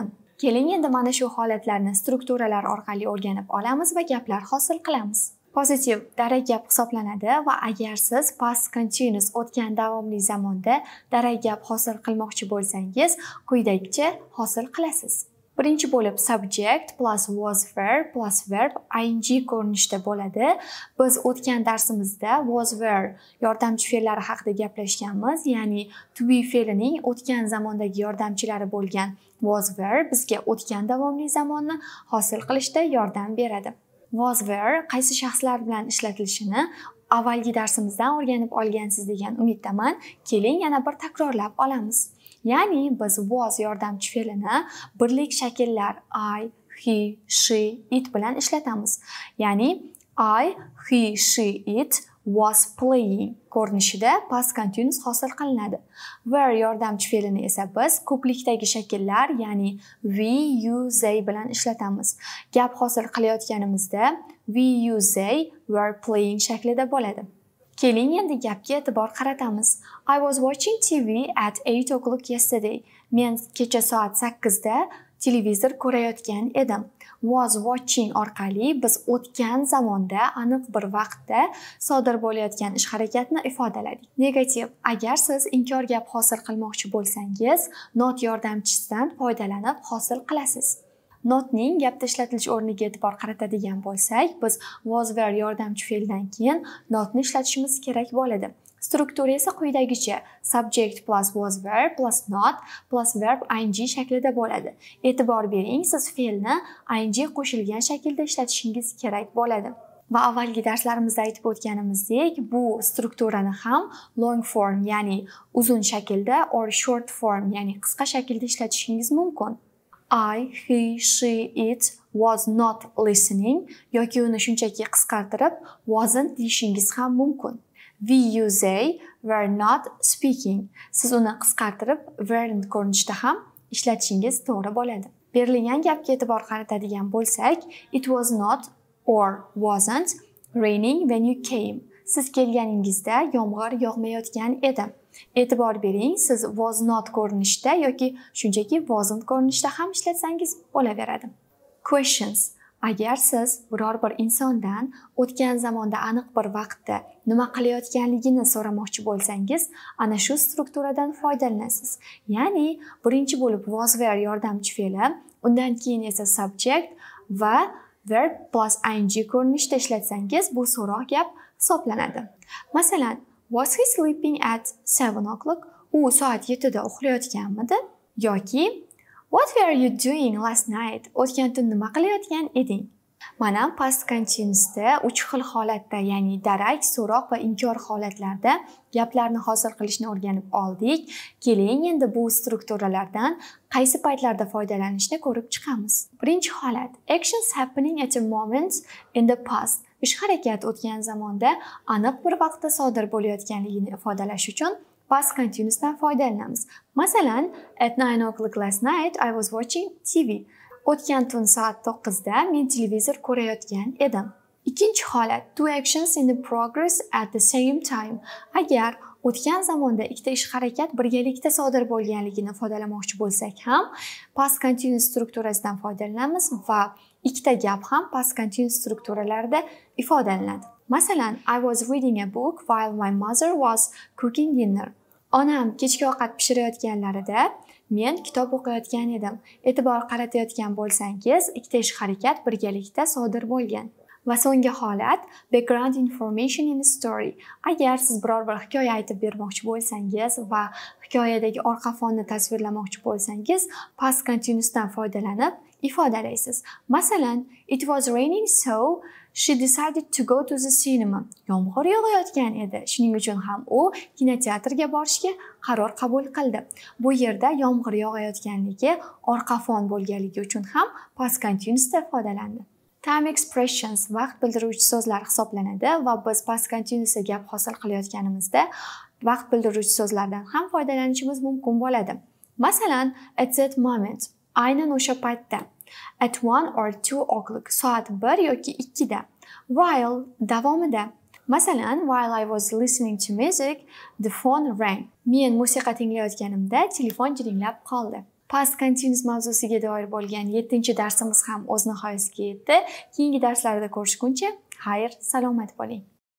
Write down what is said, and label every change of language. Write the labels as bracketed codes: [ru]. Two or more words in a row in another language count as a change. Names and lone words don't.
[uz] Keling endi mana shu holatlarni strukturalar orqali o'rganib olamiz va gaplar hosil qilamiz. Pozitiv darak gap hisoblanadi va agar siz [en] past continuous [uz] o'tgan davomli zamonda darak gap hosil qilmoqchi bo'lsangiz, quyidagicha hosil qilasiz. Birinchi bo'lib [en] subject plus was were plus verb ing [uz] ko'rinishda bo'ladi. Biz o'tgan darsimizda [en] was were [uz] yordamchi fe'llari haqida gaplashganmiz, ya'ni [en] to be [uz] fe'lining o'tgan zamondagi yordamchilari bo'lgan [en] was were [uz] bizga o'tgan davomli zamonni hosil qilishda yordam beradi. [en] Was were [uz] qaysi shaxslar bilan ishlatilishini avvalgi darsimizdan o'rganib olgansiz degan umiddaman. Keling yana bir takrorlab olamiz. Ya'ni biz was yordamchi fe'lini birlik shakllar [en] I, he, she, it [uz] bilan ishlatamiz. Ya'ni [en] I, he, she, it was playing [uz] ko'rinishida [en] past continuous [uz] hosil qilinadi. Were yordamchi fe'lini esa biz ko'plikdagi shakllar, ya'ni [en] we, you, they [uz] bilan ishlatamiz. Gap hosil qilayotganimizda [en] we, you, they were playing [uz] shaklida bo'ladi. Keling endi gapga e'tibor qaratamiz. [en] I was watching TV at 8 o'clock yesterday. [uz] Men kecha soat 8 da televizor ko'rayotgan edim. [en] Was watching [uz] orqali biz o'tgan zamonda aniq bir vaqtda sodir bo'layotgan ish harakatni ifodaladik. Negativ, agar siz inkor gap hosil qilmoqchi bo'lsangiz, not yordamchisidan foydalanib hosil qilasiz. Notning gapda ishlatilish o'rniga e'tibor qaratadigan bo'lsak, biz [en] was were [uz] yordamchi fe'ldan keyin notni ishlatishimiz kerak bo'ladi. Struktura esa quyidagicha: [en] subject plus was were plus not plus verb ing [uz] shaklida bo'ladi. E'tibor bering, siz fe'lni ing qo'shilgan shaklda ishlatishingiz kerak bo'ladi. Va avvalgi darslarimizda aytib o'tganimizdek, bu strukturani ham [en] long form, [uz] ya'ni uzun shaklda or [en] short form, [uz] ya'ni qisqa shaklda ishlatishingiz mumkin. [en] I, he, she, it was not listening [uz] yoki uni shunchaki qisqartirib wasn't deyishingiz ham mumkin. [en] We, you, they were not speaking. [uz] Siz uni qisqartirib weren't ko'rinishda ham ishlatishingiz to'g'ri bo'ladi. Berilgan gapga e'tibor qaratadigan bo'lsak, [en] it was not or wasn't raining when you came. [uz] Siz kelganingizda yomg'ir yog'mayotgan edi. E'tibor bering, siz [en] was not [uz] ko'rinishda yoki shunchaki wasn't ko'rinishda ham ishlatsangiz bo'laveradi. Questions. Agar siz biror bir insondan o'tgan zamonda aniq bir vaqtda nima qilayotganligini so'ramoqchi bo'lsangiz, ana shu strukturadan foydalanasiz. Ya'ni birinchi bo'lib [en] was were [uz] yordamchi fe'li, undan keyin esa subject va [en] verb plus ing [uz] ko'rinishda ishlatsangiz, bu so'roq gap hisoblanadi. Masalan, [en] was he sleeping at 7 o'clock? [uz] U soat 7 da uxlayotganmidi? [en] Yoki what were you doing last night? [uz] O'tgan tun nima qilayotgan eding? Mana [en] past continuousda [uz] 3 xil holatda, ya'ni darak, so'roq va inkor holatlarda gaplarni hosil qilishni o'rganib oldik. Keling endi bu strukturalardan qaysi paytlarda foydalanishni ko'rib chiqamiz. Birinchi holat: [en] actions happening at a moment in the past. [uz] Ish harakat o'tgan zamonda aniq bir vaqtda sodir bo'layotganligini ifodalash uchun [en] past continuousdan [uz] foydalanamiz. Masalan, [en] at 9 o'clock last night I was watching TV. [uz] O'tgan tun soat 9 da men televizor ko'rayotgan edim. Ikkinchi holat: [en] two actions in the progress at the same time. [uz] Agar o'tgan zamonda ikkita ish harakat birgalikda sodir bo'lganligini ifodalamoqchi bo'lsak ham [en] past continuous [uz] strukturasidan foydalanamiz va ikkita gap ham [en] past continuous [uz] strukturalarida ifodalanadi. Masalan, [en] I was reading a book while my mother was cooking dinner. [uz] Onam kechki ovqat pishirayotganlarida men kitob o'qiyotgan edim. E'tibor qaratayotgan bo'lsangiz, ikkita ish harakat birgalikda sodir bo'lgan. Va so'nggi holat [en] background information in a story. [uz] Agar siz biror bir hikoya aytib bermoqchi bo'lsangiz va hikoyadagi orqa fonni tasvirlamoqchi bo'lsangiz, [en] past continuousdan [uz] foydalanib ifodalaysiz. Masalan, [en] it was raining so she decided to go to the cinema. [uz] Yomg'ir yog'ayotgan edi. Shuning uchun ham u kinoteatrga borishga qaror qabul qildi. Bu yerda yomg'ir yog'ayotganligi orqa fon bo'lganligi uchun ham [en] past continuousda [uz] ifodalandi. [en] Time expressions [uz] vaqt bildiruvchi so'zlar hisoblanadi va biz [en] past continuousda [uz] gap hosil qilayotganimizda vaqt bildiruvchi so'zlardan ham foydalanishimiz mumkin bo'ladi. Masalan, [en] at that moment, [uz] aynan o'sha paytda. [en] At 1 or 2 o'clock, [uz] soat 1 yoki 2 da. While davomida. Masalan, [en] while I was listening to music, the phone rang. [uz] Men musiqa tinglayotganimda telefon jiringlab qoldi. [en] Past continuous [uz] mavzusiga doir bo'lgan 7-darsimiz ham o'z nihoyasiga yetdi. Keyingi darslarda ko'rishguncha, xayr, salomat bo'ling.